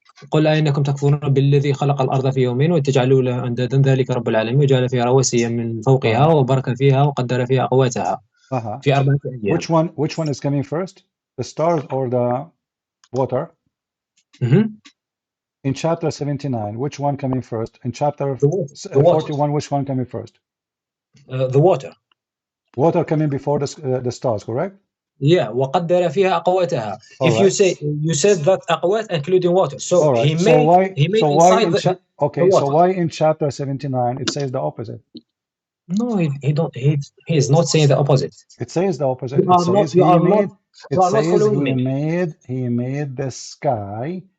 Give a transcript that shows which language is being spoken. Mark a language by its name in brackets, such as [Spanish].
[Arabic] قل أئنكم تكفرون بالذي خلق الأرض في يومين وتجعلوا له أندادا ذلك رب العالمين وجعل فيها رواسي من فوقها وبارك فيها وقدر فيها أقواتها في 4 أيام. [English] Which one is coming first? The stars or the water? In chapter 79, which one coming first? In chapter 41, which one coming first? The water. Water coming before the stars, correct? [Arabic] Yeah, وقدر فيها أقواتها. [English] If you said that أقوات including water, so he made inside the okay. So why in chapter 79 it says the opposite? No, he is not saying the opposite. It says the opposite. He made the sky.